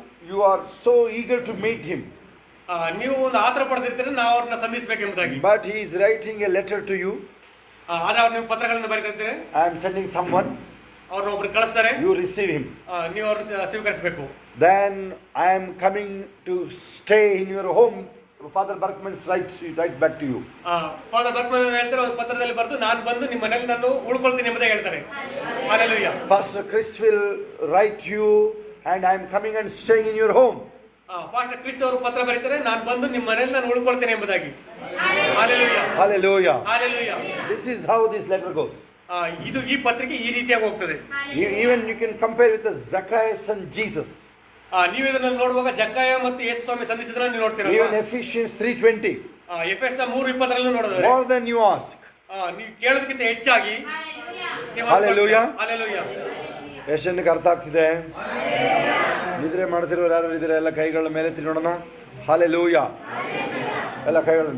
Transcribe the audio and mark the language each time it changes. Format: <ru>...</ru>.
<en>you are so eager to meet him.</en> <kn>ನೀವು ಒಂದು ಆತರ ಪಡೆದಿರ್ತೀರಿ ನಾವು ಅವ್ರನ್ನ ಸಂಧಿಸಬೇಕೆಂಬುದಾಗಿ.</kn> <en>But he is writing a letter to you.</en> <kn>ಆದ್ರೆ ಅವ್ರು ನೀವು ಪತ್ರಗಳನ್ನು ಬರೀತಿರ್ತೀರಿ.</kn> <en>I am sending someone.</en> <kn>ಅವ್ರನ್ನ ಒಬ್ರು ಕಳಿಸ್ತಾರೆ.</kn> <en>You receive him.</en> <kn>ನೀವು ಅವ್ರನ್ನ ಸ್ವೀಕರಿಸಬೇಕು.</kn> <en>Then I am coming to stay in your home. Father Berkman writes back to you.</en> <kn>Father ಬರ್ಕ್ಮನ್ ಹೇಳ್ತಾರೆ ಒಂದು ಪತ್ರದಲ್ಲಿ ಬರೆದು ನಾನು ಬಂದು ನಿಮ್ಮ ಮನೆಯಲ್ಲಿ ನಾನು ಉಳ್ಕೊಳ್ತೀನಿ ಎಂಬುದಾಗಿ ಹೇಳ್ತಾರೆ.</kn> <en>Hallelujah. Pastor Chris will write you and I am coming and staying in your home.</en> <kn>Pastor Chris ಅವರು ಪತ್ರ ಬರೀತಾರೆ ನಾನು ಬಂದು ನಿಮ್ಮ ಮನೆಯಲ್ಲಿ ನಾನು ಉಳ್ಕೊಳ್ತೇನೆ ಎಂಬುದಾಗಿ. Hallelujah.</kn> <en>Hallelujah. Hallelujah. This is how this letter goes.</en> <kn>ಇದು ಈ ಪತ್ರಿಕೆ ಈ ರೀತಿಯಾಗಿ ಹೋಗ್ತದೆ.</kn> <en>Even you can compare with the Zacchaeus and Jesus.</en> <kn>ನೀವು ಇದನ್ನ ನೋಡುವಾಗ ಜಕ್ಕಾಯ ಮತ್ತು ಯೇಸು ಸ್ವಾಮಿ ಸಂಧಿಸಿದ್ರೆ ನೀವು ನೋಡ್ತೀರಾ.</kn> <en>Even Ephesians 3:20.</en> <kn>ಎಫೆಸ 3:20 ನೋಡಿದ್ರೆ</kn> <en>More than you ask.</en> <kn>ನೀವು ಕೇಳೋದಕ್ಕಿಂತ ಹೆಚ್ಚಾಗಿ.</kn> <en>Hallelujah. Hallelujah.</en> <kn>ಎಷ್ಟು ಜನಕ್ಕೆ ಅರ್ಥ ಆಗ್ತಿದೆ? ನಿದ್ರೆ ಮಾಡ್ತಿರೋರು ಯಾರು ಇದ್ರೆ ಎಲ್ಲ ಕೈಗಳ ಮೇಲೆ ಎತ್ತಿ ನೋಡೋಣ. Hallelujah. ಎಲ್ಲ ಕೈಗಳು.</kn>